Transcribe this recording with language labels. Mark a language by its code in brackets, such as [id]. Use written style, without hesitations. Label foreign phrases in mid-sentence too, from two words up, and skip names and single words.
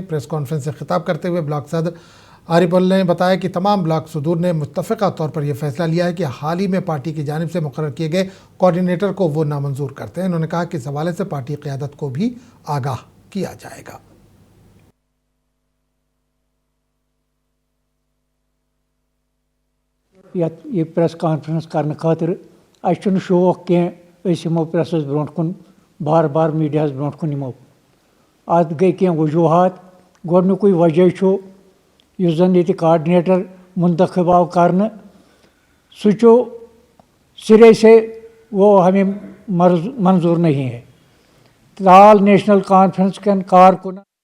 [ur] پریس کانفرنس سے خطاب کرتے ہوئے بلاک صدر عارف پل نے بتایا کہ تمام بلاک صدور نے متفقہ طور پر یہ فیصلہ لیا ہے کہ حال ہی میں پارٹی کی جانب سے مقرر کیے گئے کوآرڈینیٹر کو وہ نامنظور کرتے ہیں. انہوں نے کہا کہ اس حوالے سے پارٹی قیادت کو بھی آگاہ کیا جائے گا. [ks] ये प्रेस कॉन्फ्रेंस करने खातिर अच्छे शौक कहो प्रेस ब्रोट कुन बार बार मीडिया ब्रोट कुन यमो अत गई कह वजूहत। गोडनुकुई वजह जन ये कोऑर्डिनेटर मुंतखब आव कर सो [ur] سرے سے وہ ہمیں منظور نہیں ہے. ترال نیشنل کانفرنس کے کارکن